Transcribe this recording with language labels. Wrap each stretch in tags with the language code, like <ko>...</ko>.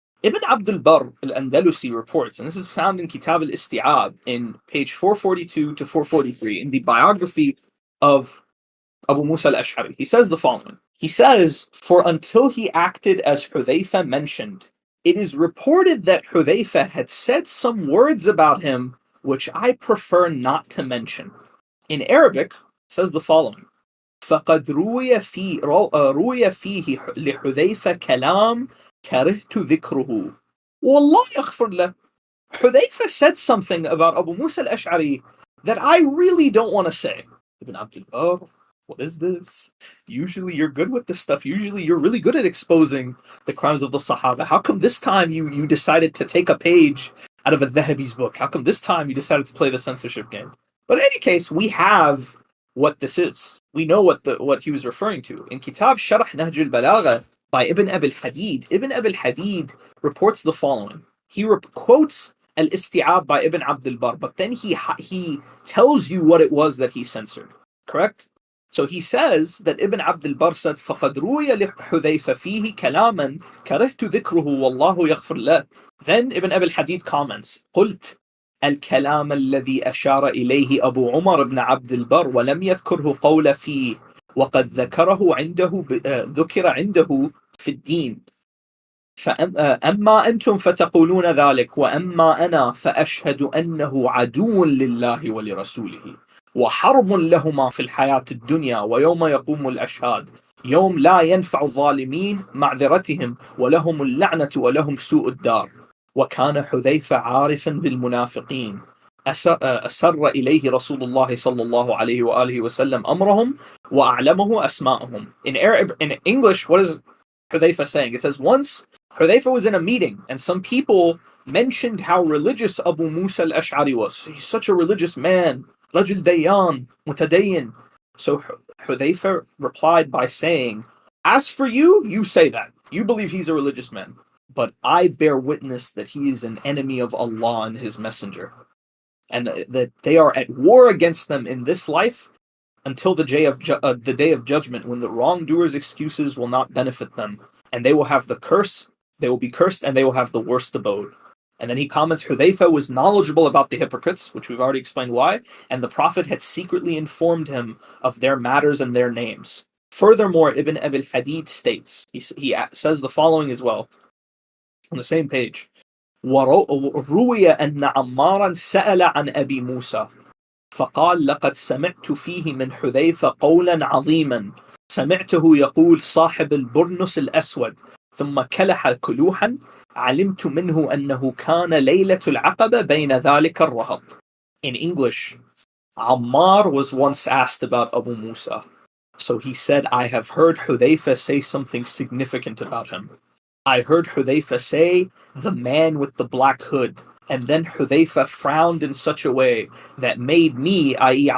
<en>Ibn Abdul Barr al-Andalusi reports, and this is found in Kitab al-Isti'ab in page 442 to 443 in the biography of Abu Musa al-Ash'ari. He says the following. He says, for until he acted as Hudhayfah mentioned, it is reported that Hudhayfah had said some words about him which I prefer not to mention. In Arabic, it says the following.</en> <ar>فقد روي فيه لحذيفة كلام كرهت ذكره والله يغفر له.</ar> <en>Hudhayfah said something about Abu Musa al-Ash'ari that I really don't want to say. Ibn Abdul Barr, what is this? Usually you're good with this stuff. Usually you're really good at exposing the crimes of the Sahaba. How come this time you decided to take a page out of a Dhahabi's book? How come this time you decided to play the censorship game? But in any case, we have what this is. We know what he was referring to. In Kitab Sharh Nahj al-Balagha by Ibn Abi al-Hadid, Ibn Abi al-Hadid reports the following. He quotes al-Isti'ab by Ibn Abdul Barr, but then he tells you what it was that he censored. Correct? So he says that Ibn Abdul Barr said,</en> <ar>فَقَدْ رُوِيَ لِحُذَيْفَ فِيهِ كَلَامًا كَرِهْتُ ذِكْرُهُ وَاللَّهُ يَغْفِرْ لَهُ.</ar> <en>Then Ibn Abi al-Hadid comments,</en> <ar>قُلْتُ الكلام الذي أشار إليه أبو عمر بن عبد البر ولم يذكره قول فيه وقد ذكر عنده في الدين فأما أنتم فتقولون ذلك وأما أنا فأشهد أنه عدو لله ولرسوله وحرب لهما في الحياة الدنيا ويوم يقوم الأشهاد يوم لا ينفع الظالمين معذرتهم ولهم اللعنة ولهم سوء الدار. وكان حذيفة عارفا بالمنافقين أسر إليه رسول الله صلى الله عليه وآله وسلم أمرهم وأعلمه أسماءهم.</ar> <en>In English, what is Hudhayfah saying? It says, once Hudhayfah was in a meeting and some people mentioned how religious Abu Musa al-Ash'ari was. He's such a religious man. Rajul Dayan, Mutadayin. So Hudhayfah replied by saying, as for you, you say that. You believe he's a religious man. But I bear witness that he is an enemy of Allah and his messenger. And that they are at war against them in this life until the day of judgment, when the wrongdoers' excuses will not benefit them. And they will have the curse, they will be cursed, and they will have the worst abode. And then he comments, Hudhayfah was knowledgeable about the hypocrites, which we've already explained why, and the Prophet had secretly informed him of their matters and their names. Furthermore, Ibn Abi al-Hadid states, he says the following as well, on the same page.</en> <ar>وروي أن عمارا سأل عن أبي موسى. فقال لقد سمعت فيه من حذيفة قولا عظيما سمعته يقول صاحب البرنس الأسود ثم كلح كلوحا علمت منه أنه كان ليلة العقبة بين ذلك الرهط.</ar> <en>In English, Ammar was once asked about Abu Musa. So he said, I have heard Hudhayfah say something significant about him. I heard Hudhayfah say, the man with the black hood. And then Hudhayfah frowned in such a way that made me, i.e.</en>